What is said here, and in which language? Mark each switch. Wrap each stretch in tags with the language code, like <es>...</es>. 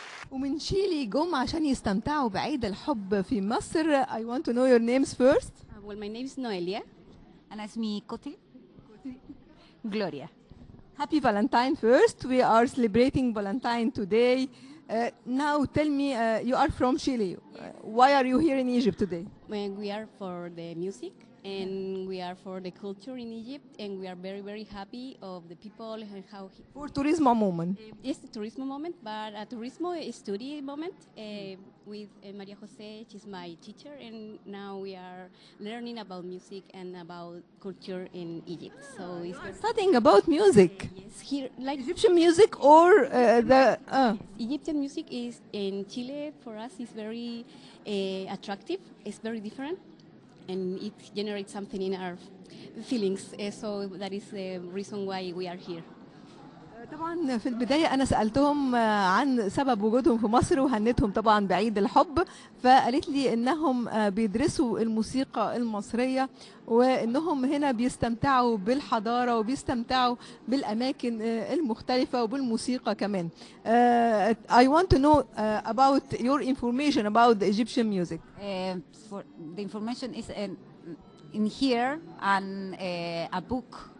<ar>ومن شيلي جم عشان يستمتعوا بعيد الحب في مصر.</ar> <en>I want to know your names first. Well, my name is Noelia.</en> <ar>أنا اسمي كوتي. Gloria.</ar> <en>Happy Valentine first. We are celebrating Valentine today. Now tell me, you are from Chile. Why are you here in Egypt today? We are for the music and we are for the culture in Egypt, and we are very, very happy of the people and how For tourism moment. it's a tourism moment, but a turismo is study moment with Maria Jose. She's my teacher, and now we are learning about music and about culture in Egypt. So it's very, Studying about music. yes, here like Egyptian music or the Egyptian music is in Chile for us is very attractive. It's very different, and it generates something in our feelings. So that is the reason why we are here.</en> <ar>طبعا في البداية أنا سألتهم عن سبب وجودهم في مصر وهنتهم طبعا بعيد الحب، فقالت لي إنهم بيدرسوا الموسيقى المصرية وإنهم هنا بيستمتعوا بالحضارة وبيستمتعوا بالأماكن المختلفة وبالموسيقى كمان.</ar> <en>I want to know about your information about the Egyptian music. For the information is in here and a book.</en>